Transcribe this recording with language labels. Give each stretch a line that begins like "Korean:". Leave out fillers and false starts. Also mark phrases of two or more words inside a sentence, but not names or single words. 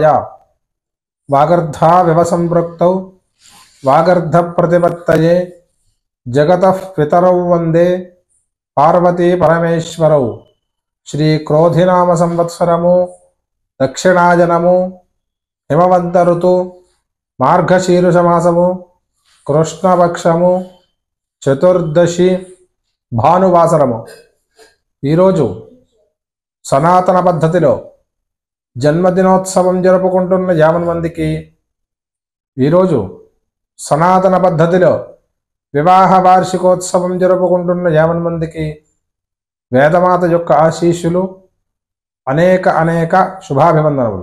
Sanskrit: वागर्धा व्यवसंपृक्तौ वागर्धप्रतिपत्तये जगतः पितरौ वन्दे पार्वती परमेश्वरौ।
Telugu: శ్రీక్రోధినామ సంవత్సరము దక్షిణాయనము హిమవంత ఋతు మార్గశీర్షమాసము కృష్ణపక్షము చతుర్దశి భానువాసరము। ఈరోజు సనాతన పద్ధతిలో జన్మదినోత్సవం జరుపుకుంటున్న 50 మందికి, ఈరోజు సనాతన పద్ధతిలో వివాహ వార్షికోత్సవం జరుపుకుంటున్న 50 మందికి వేదమాత యొక్క ఆశీస్సులు, అనేక శుభాభివందనములు।